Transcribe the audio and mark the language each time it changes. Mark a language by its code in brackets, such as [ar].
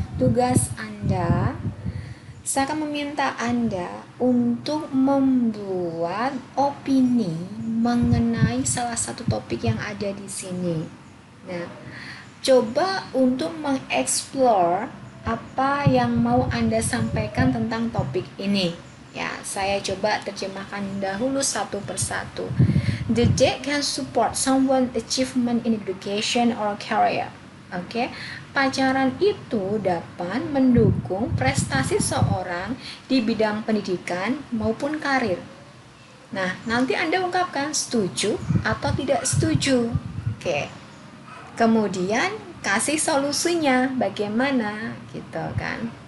[id] Tugas Anda, saya akan meminta Anda untuk membuat opini mengenai salah satu topik yang ada di sini. Nah, coba untuk mengeksplor apa yang mau Anda sampaikan tentang topik ini. Ya, saya coba terjemahkan dahulu satu persatu. [en] The date can support someone's achievement in education or career. [id] Oke, pacaran itu dapat mendukung prestasi seorang di bidang pendidikan maupun karir. Nah, nanti Anda ungkapkan setuju atau tidak setuju. Oke. Kemudian kasih solusinya bagaimana gitu kan.